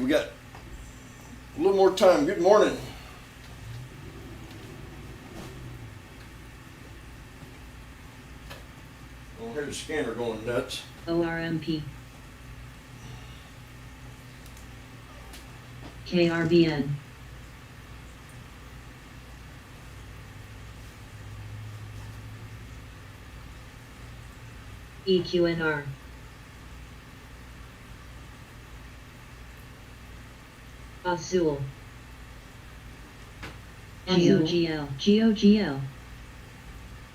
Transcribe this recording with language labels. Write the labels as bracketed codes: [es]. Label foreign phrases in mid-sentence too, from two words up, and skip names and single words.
[en] We got a little more time. Good morning. I hear the scanner going nuts. ORMP. KRBN. EQNR. Azul. GOGL. GOGL.